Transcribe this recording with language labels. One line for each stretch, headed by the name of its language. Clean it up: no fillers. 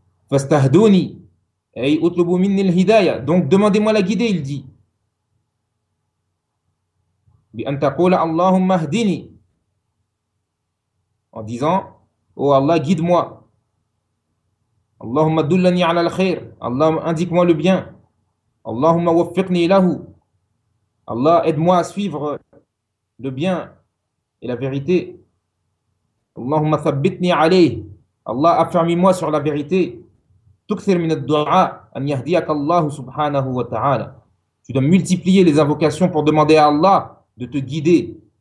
Arabic: فاستهدوني أي اطلبوا مني الهداية.
French: Donc demandez-moi la guidée, il dit.
Arabic: بأن تقول اللهم اهدني.
French: En disant: oh Allah, guide-moi.
Arabic: اللهم دلني على الخير.
French: Allah, indique-moi le bien.
Arabic: اللهم وفقني له.
French: Allah, aide-moi à suivre le bien et la vérité.
Arabic: اللهم ثبتني عليه.
French: Allah, affermis-moi sur la vérité.
Arabic: تكثر من الدعاء أن يهديك الله سبحانه وتعالى.
French: Tu dois multiplier les invocations pour demander à Allah de te guider.